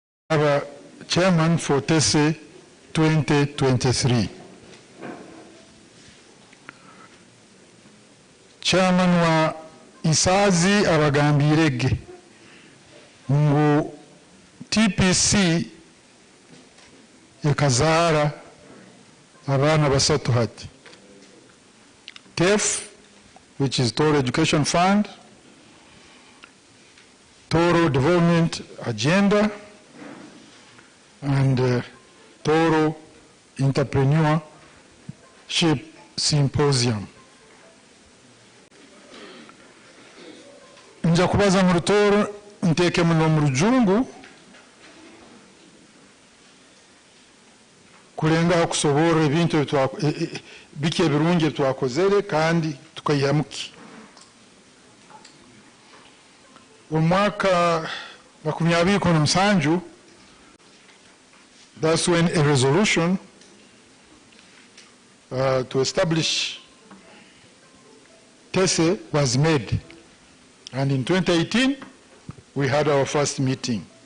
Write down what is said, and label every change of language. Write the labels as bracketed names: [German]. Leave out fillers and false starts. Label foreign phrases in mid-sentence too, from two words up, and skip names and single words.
[English] Our chairman for TESE 2023. [Tooro] Chairman wa Isazi abagambirege ngu TPC ekazaara abaana basatu hati. [English] TEF, which is Tooro Education Fund, Tooro Development Agenda, and Tooro Entrepreneurship Symposium. [Tooro] Nja kubaza mu Tooro nteke muno mu Rujungu kulenga kusobora ebintu bike birungi twakozere kandi tukayihamuki. Omwaka 2017, [English] that's when a resolution to establish TESE was made. And in 2018, we had our first meeting.